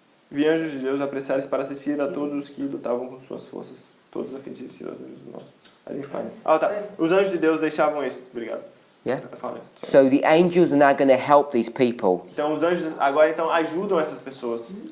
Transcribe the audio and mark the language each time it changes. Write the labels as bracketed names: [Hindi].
[Portuguese] Vi anjos de Deus apressarem-se para assistir a todos os que lutavam com suas forças, todos a fim de assistir aos anjos maus. [English] I didn't find it. [Portuguese] Ah, tá. Os anjos de Deus deixavam esses. Obrigado. [English] Yeah. I found it. So Sorry. the angels are now going to help these people. [Portuguese] Então os anjos agora então ajudam essas pessoas.